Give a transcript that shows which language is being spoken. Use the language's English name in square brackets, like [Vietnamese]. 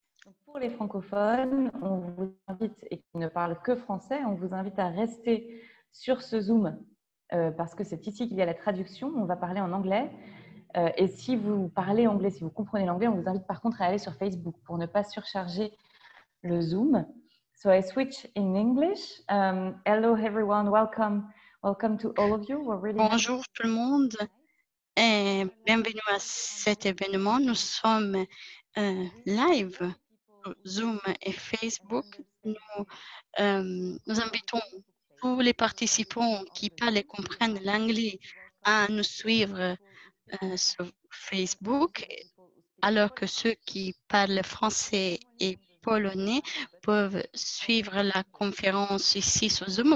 [French] Donc pour les francophones, on vous invite, et qui ne parlent que français, on vous invite à rester sur ce Zoom parce que c'est ici qu'il y a la traduction. On va parler en anglais. Et si vous parlez anglais, si vous comprenez l'anglais, on vous invite par contre à aller sur Facebook pour ne pas surcharger le Zoom. [English] So I switch in English. Hello everyone, welcome to all of you. We're really happy. [French] Bonjour tout le monde et bienvenue à cet événement. Nous sommes live sur Zoom et Facebook. Nous invitons tous les participants qui parlent et comprennent l'anglais à nous suivre sur Facebook, alors que ceux qui parlent français et polonais peuvent suivre la conférence ici sur Zoom.